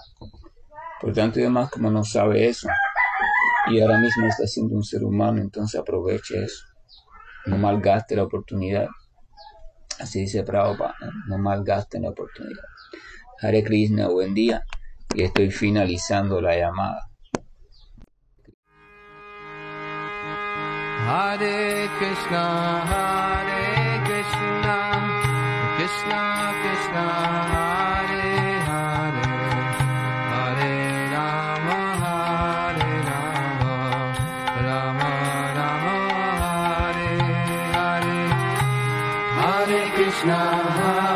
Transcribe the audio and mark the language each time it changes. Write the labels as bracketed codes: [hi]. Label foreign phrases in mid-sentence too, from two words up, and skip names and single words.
[es] Por tanto y demás, como no sabe eso, y ahora mismo está siendo un ser humano, entonces aproveche eso. No malgaste la oportunidad. Así dice Prabhupada, no malgasten la oportunidad. [sa] Hare Krishna, [es] buen día. Y estoy finalizando la llamada. [sa] Hare Krishna, Krishna Krishna, Hare Hare, Hare Rama, Rama Rama, Hare Hare, Hare Krishna.